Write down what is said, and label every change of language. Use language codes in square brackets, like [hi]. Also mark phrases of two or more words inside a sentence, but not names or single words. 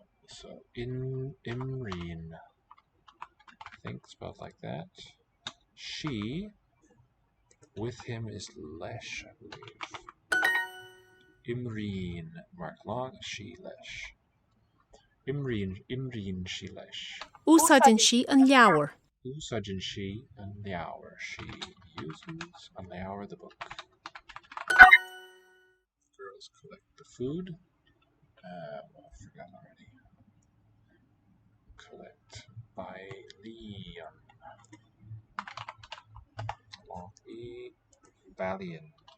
[en] So Imreen. I think spelled like that. She with him is Lesh, I believe. [ga] Imreen, [en] mark long, [ga] she Lesh. Imreen, she Lesh. Úsáideann sí an leabhar. Usajin she and Liaur. [en] She uses a Liaur the book. Girls collect the food. I forgot already. Collect by Leon. Valiant.